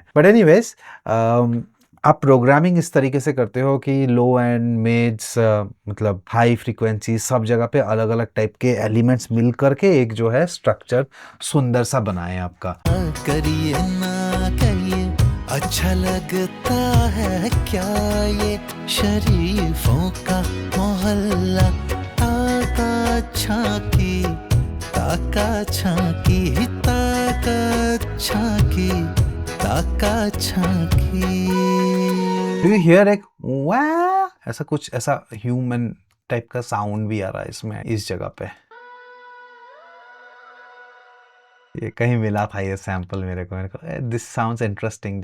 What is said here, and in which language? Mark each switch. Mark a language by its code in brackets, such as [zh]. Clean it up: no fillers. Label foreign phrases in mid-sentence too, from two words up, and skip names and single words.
[en] but anyways [hi] आप प्रोग्रामिंग इस तरीके से करते हो कि [en] low end mids [hi] मतलब [en] high frequency [hi] सब जगह पे अलग अलग टाइप के एलिमेंट्स मिल करके एक जो है स्ट्रक्चर सुंदर सा बनाए आपका। करिए ना करिए, अच्छा लगता है क्या ये शरीफों का मोहल्ला। ताका झांकी, ताका झांकी, ताका झांकी, ताका झांकी। [en] do you hear [hi] एक वाह ऐसा कुछ, ऐसा [en] human type [hi] का साउंड भी आ रहा है इसमें, इस जगह पे। ये कहीं मिला था ये सैंपल मेरे को [en] this sounds interesting.